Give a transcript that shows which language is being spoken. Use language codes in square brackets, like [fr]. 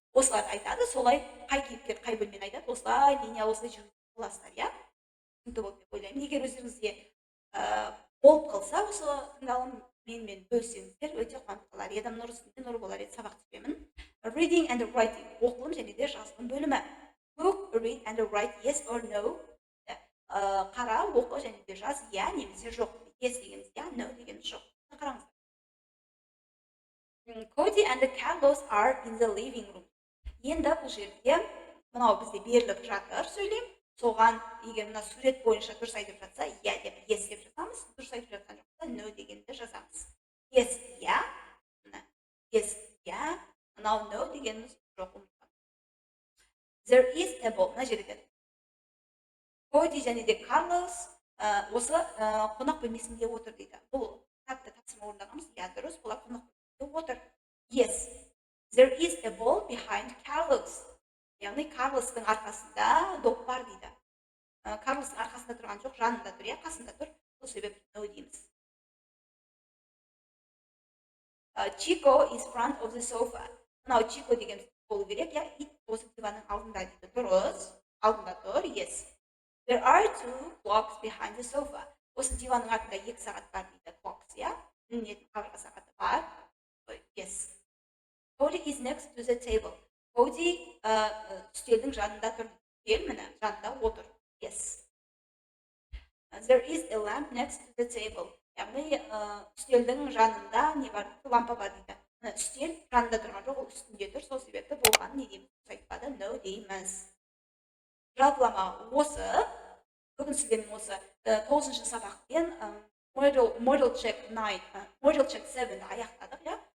[kk] Осылар айтады, солай қай кейіпкер қай бөлмені айтады, осылай линия осылай жүргізіп аласыздар, түсінікті болды деп ойлаймын. Егер өздеріңізге болып қалса осы тыңдалым менімен бөліссеңіздер өте қуанып қалар едім. Нұр үстінде нұр болар еді, сабақ түсіремін. [en] Reading and writing, [kk] оқылым және де жазылым бөлімі. [en] Book, read and write yes or no. [kk] Қара, оқы және де жаз, иә немесе жоқ. Yes дегеніміз иә, no дегеніміз жоқ. Қараңыздар. [en] Cody and Carlos are in the living room. [kk] Енді бұл жерде мынау бізде беріліп жатыр сөйлем. Соған егер мына сурет бойынша дұрыс айтып жатса, иә деп yes деп жазамыз. Дұрыс айтып жатқан жоқса no дегенді жазамыз. [en] Yes, [kk] иә. Yes, иә. Мынау no дегеніміз жоқ. [en] There is a ball. [kk] Мына жерде Cody және де Carlos осы қонақ бөлмесінде отыр дейді. Бұл кітапты тапсырма орындағанбыз. Иә, дұрыс. Бұлар қонақ бөлмесінде отыр. [en] Yes. There is a ball behind Carlos. [kk] Яғни Карлостың арқасында доп бар дейді. Карлостың арқасында тұрған жоқ, жанында тұр, иә, қасында тұр. Сол себепті no дейміз. [en] Chico is front of the sofa. [kk] Мынау Chico деген болу керек, иә, ит осы диванның алдында дейді. Дұрыс. Алдында тұр. Yes. [en] There are two clocks behind the sofa. [kk] Осы диванның артында 2 сағат бар дейді. Clocks, иә. Үнетін қабырға сағаты бар. [en] Yes. Cody is next to the table. [kk] Cody үстелдің жанында тұр. Үстел міне жанында отыр. Yes. [en] There is a lamp next to the table. [kk] Яғни үстелдің жанында не бар? Лампа бар дейді. Үстел жанында тұрған жоқ, ол үстінде тұр. Сол себепті болған не дейміз? Айтпады, no дейміз. Жалпылама осы. Бүгін сіздермен осы 9-шы сабақпен Model Check 7-ді аяқтадық, иә?